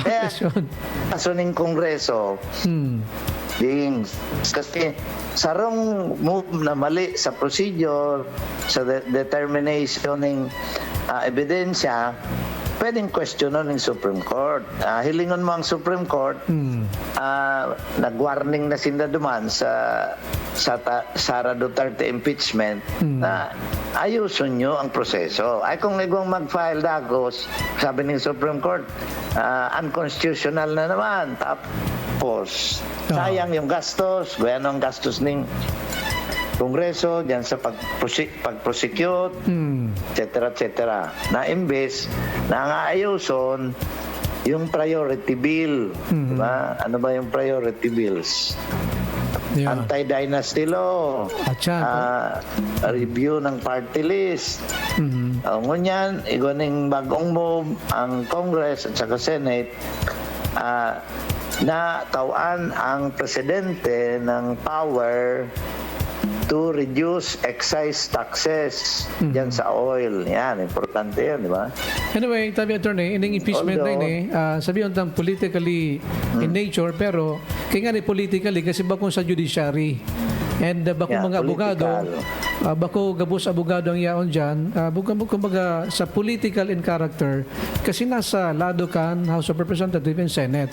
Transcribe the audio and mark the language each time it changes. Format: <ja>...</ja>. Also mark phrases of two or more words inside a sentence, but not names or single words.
<bik>Kaya, kaso ng Kongreso, kasi sarong move na mali sa procedure, sa determination ng ebidensya, pwedeng questionon ng Supreme Court. Hilingon mo ang Supreme Court, nag-warning na sinda duman sa Sara Duterte impeachment na ayusun nyo ang proseso. Ay kung igong mag-file dagos, sabi ng Supreme Court, unconstitutional na naman.</bik> <tl>Tapos, sayang yung gastos, gaya ang gastos ng Kongreso, diyan sa pag-prosecute, etc.</tl> <bik>Na imbes na nga ayuson yung</bik> <en>priority bill.</en> <bik>Diba?</bik> <tl>Ano ba yung</tl> <en>priority bills? Yeah. Anti-dynasty law,</en> <tl>At yan,</tl> <bik>review ng party list. Ngunyan, iguning bagong move ang Congress at saka Senate na tawaan ang presidente ng</bik> <en>power to reduce excise taxes</en> <bik>dyan sa oil.</bik> <tl>Yan, importante yan, di ba?</tl> <bik>Anyway, tabi attorney, ining impeachment na ini, sabihin tang</bik> <en>politically in nature,</en> <bik>pero kaya nga ni politically kasi bakong sa judiciary. And bakong mga abogado, bako gabos abogado ang yaon dyan, kumbaga sa</bik> <en>political in character,</en> <bik>kasi nasa lado kan, House of Representatives and Senate.</bik>